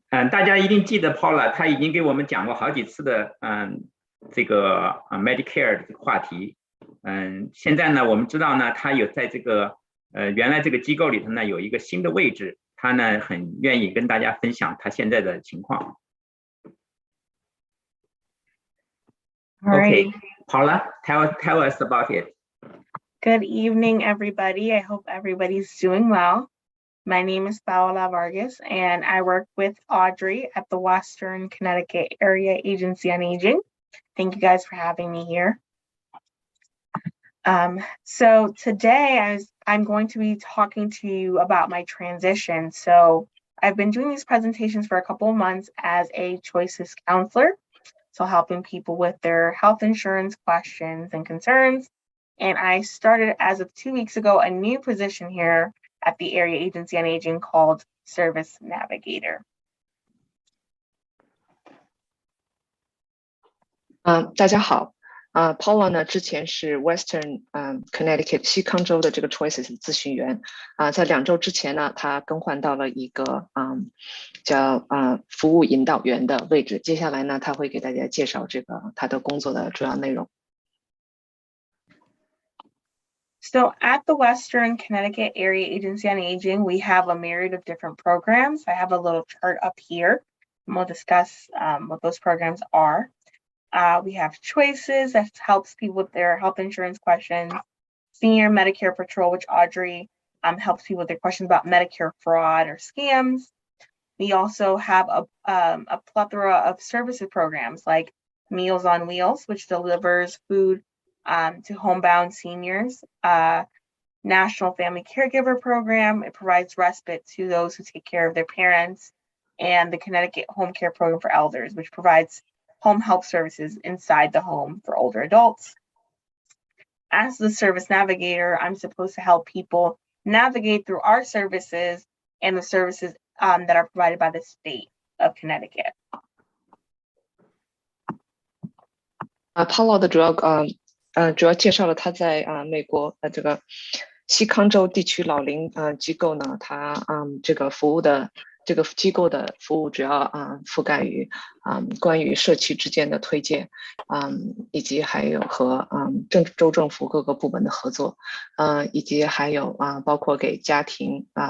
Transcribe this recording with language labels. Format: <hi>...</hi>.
<zh>大家一定记得 Paula， 他已经给我们讲过好几次的这个Medicare 的这个话题。现在呢，我们知道呢，他有在这个原来这个机构里头呢有一个新的位置，他呢很愿意跟大家分享他现在的情况。</zh> <en>Okay, Paula, tell us about it. Good evening, everybody. I hope everybody's doing well. My name is Paola Vargas, and I work with Audrey at the Western Connecticut Area Agency on Aging. Thank you guys for having me here. So today I'm going to be talking to you about my transition. So I've been doing these presentations for a couple of months as a choices counselor, so helping people with their health insurance questions and concerns. And I started as of 2 weeks ago a new position here at the Area Agency on Aging called Service Navigator.</en> <zh>大家好，Paula 呢之前是 Western Connecticut 西康州的这个 Choices 咨询员在2周之前呢，他更换到了一个叫服务引导员的位置。接下来呢，他会给大家介绍这个他的工作的主要内容。</zh> <en>So at the Western Connecticut Area Agency on Aging, we have a myriad of different programs. I have a little chart up here, and we'll discuss what those programs are. We have Choices that helps people with their health insurance questions, Senior Medicare Patrol, which Audrey helps people with their questions about Medicare fraud or scams. We also have a plethora of services programs like Meals on Wheels, which delivers food to homebound seniors, National Family Caregiver Program. It provides respite to those who take care of their parents, and the Connecticut Home Care Program for Elders, which provides home health services inside the home for older adults. As the service navigator, I'm supposed to help people navigate through our services and the services that are provided by the state of Connecticut.</en> <zh>Paula 的主要介绍了他在美国这个西康州地区老龄机构呢，他这个机构的服务主要覆盖于关于社区之间的推荐，以及还有和州政府各个部门的合作，以及还有包括给家庭</zh>